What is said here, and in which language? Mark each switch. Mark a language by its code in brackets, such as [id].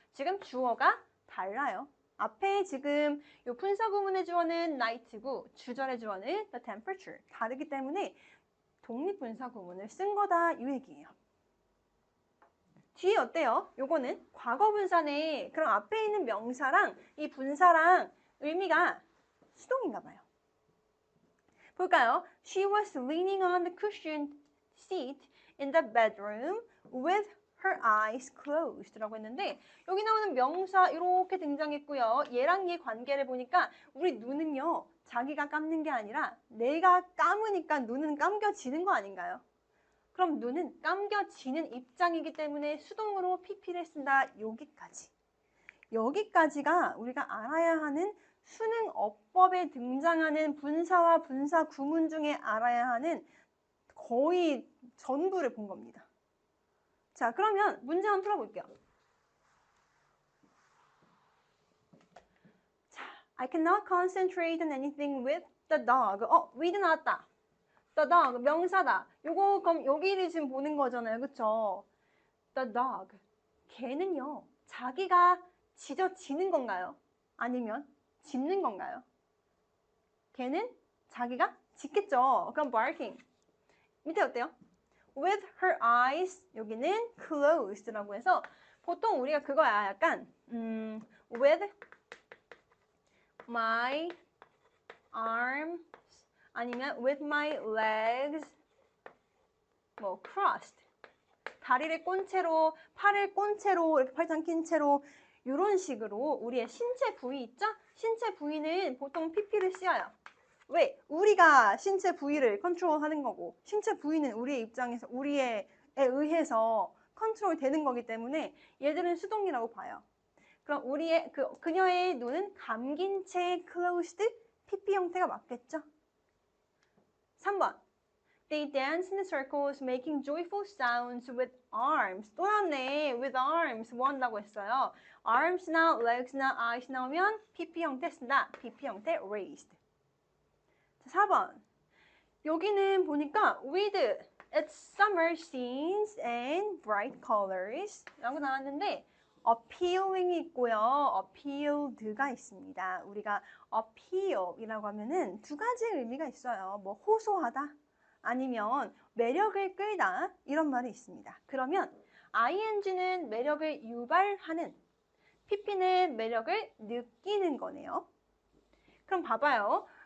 [ko] 지금 주어가 달라요. 앞에 지금 이 분사 구문의 주어는 night고 주절의 주어는 the temperature. 다르기 때문에 독립분사 구문을 쓴 거다 이 얘기예요. 뒤에 어때요? 요거는 과거분사네. 그럼 앞에 있는 명사랑 이 분사랑 의미가 수동인가 봐요. 볼까요? [en] She was leaning on the cushioned seat in the bedroom with her eyes closed [ko] 라고 했는데 여기 나오는 명사 이렇게 등장했고요. 얘랑 얘 관계를 보니까 우리 눈은요. 자기가 감는 게 아니라 내가 감으니까 눈은 감겨지는 거 아닌가요? 그럼 눈은 감겨지는 입장이기 때문에 수동으로 pp를 쓴다. 여기까지. 여기까지가 우리가 알아야 하는 수능 어법에 등장하는 분사와 분사 구문 중에 알아야 하는 거의 전부를 본 겁니다. 자, 그러면 문제 한번 풀어볼게요. [en] 자, I cannot concentrate on anything with the dog. [ko] with 나왔다. The dog, 명사다. 요거 그럼 여기를 지금 보는 거잖아요. 그쵸? The dog. 걔는요. 자기가 짖어지는 건가요? 아니면 짖는 건가요? 걔는 자기가 짖겠죠. 그럼 barking. 밑에 어때요? [en] With her eyes. [ko] 여기는 closed라고 해서 보통 우리가 그거야. 약간 [en] with my arms [ko] 아니면 [en] with my legs [ko] 뭐 crossed 다리를 꼰 채로 팔을 꼰 채로 이렇게 팔짱 낀 채로 이런 식으로 우리의 신체 부위 있죠? 신체 부위는 보통 PP를 씌워요. 왜? 우리가 신체 부위를 컨트롤하는 거고 신체 부위는 우리의 입장에서 우리에 의해서 컨트롤 되는 거기 때문에 얘들은 수동이라고 봐요. 그럼 우리의 그녀의 눈은 감긴 채 closed PP 형태가 맞겠죠? 3번. [en] They dance in circles making joyful sounds with arms. [ko] 또 나왔네. with arms 뭐 한다고 했어요? arms나 legs나 eyes 나오면 PP 형태 쓴다. PP 형태 raised. 자, 4번. 여기는 보니까 [en] with its summer scenes and bright colors [ko] 라고 나왔는데 appealing이 있고요. appealed가 있습니다. 우리가 appeal이라고 하면은 두 가지 의미가 있어요. 뭐 호소하다 아니면 매력을 끌다 이런 말이 있습니다. 그러면 ing는 매력을 유발하는 pp는 매력을 느끼는 거네요. 그럼 봐봐요.